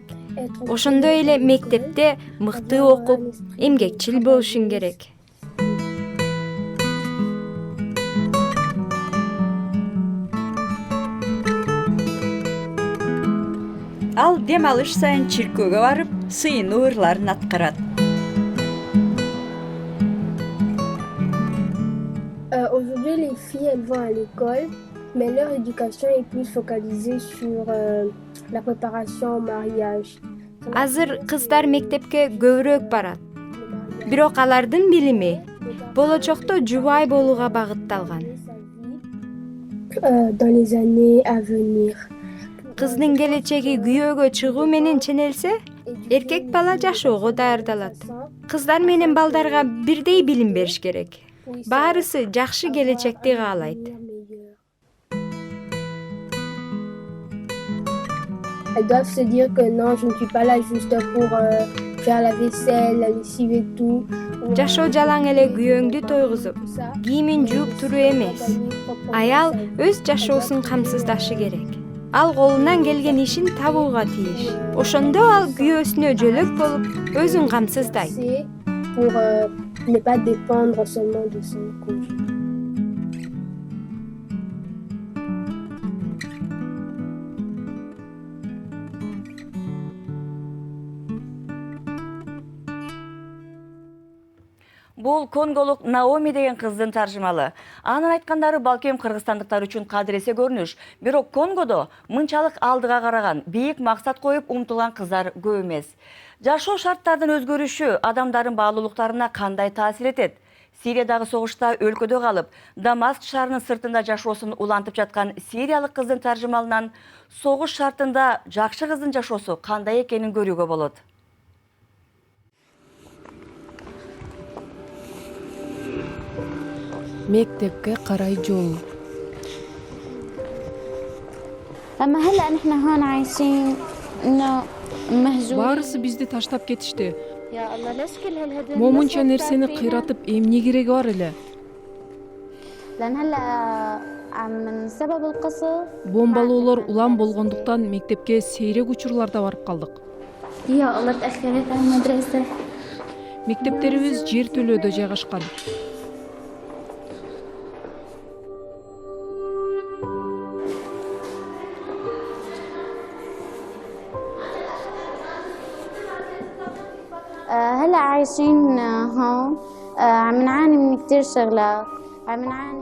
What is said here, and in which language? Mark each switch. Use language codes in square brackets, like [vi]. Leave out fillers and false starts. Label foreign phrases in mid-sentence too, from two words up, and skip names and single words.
[ky] Ошондой эле мектепте мыкты окуп, эмгекчил болушуң керек. Ал дем алыш сайын чиркөөгө барып, сыйынуу ырларын аткарат. [fr] Aujourd'hui, les filles, elles vont à l'école, mais leur éducation est plus focalisée sur la préparation au mariage. [ky] Азыр кыздар мектепке көбүрөөк барат. Бирок алардын билими болочокто жубай болууга багытталган. [fr] Dans les années à venir. [ky] Кыздын келечеги күйөөгө чыгуу менен ченелсе, эркек бала жашоого даярдалат. Кыздар менен балдарга бирдей билим бериш керек. Баарысы жакшы келечекти каалайт. [fr] Elles doivent se dire que non, je ne suis pas là juste pour faire la vaisselle, la lessive et tout. [ky] Жашоо жалаң эле күйөөңдү тойгузуп, кийимин жууп туруу эмес. Аял өз жашоосун камсыздашы керек. Ал колунан келген ишин табууга тийиш. Ошондо ал күйөөсүнө жөлөк болуп, өзүн камсыздайт. [fr] Pour ne pas dépendre seulement de son conjoint. [ky] Бул конголук Наоми деген кыздын таржымалы. Анын айткандары балкем кыргызстандыктар үчүн кадыресе көрүнүш. Бирок Конгодо мынчалык алдыга караган, бийик максат коюп умтулган кыздар көп эмес. Жашоо шарттардын өзгөрүшү адамдардын баалуулуктарына кандай таасир этет? Сириядагы согушта өлкөдө калып, Дамаск шаарынын сыртында жашоосун улантып жаткан сириялык кыздын таржымалынан согуш шартында жакшы кыздын жашоосу кандай экенин көрүүгө болот. [ar] مكتبك قراي جول. أما هلا نحن هون عايشين إنه مهجورين. [ky] Барысы бизди таштап кетишти. [ar] يا الله ليش كل هالهدول؟ [ky] Момунча нерсени кыйратып эмне кереги бар эле? [ar] لأن هلا من سبب القصف. [ky] Бомбалоолор улам болгондуктан мектепке сейрек учурларда барып калдык. [ar] يا الله تأخرت على المدرسة. [ky] Мектептерибиз жер төлөөдө жайгашкан. [ar] هلا عايشين هون عم نعاني من كتير شغلات عم نعاني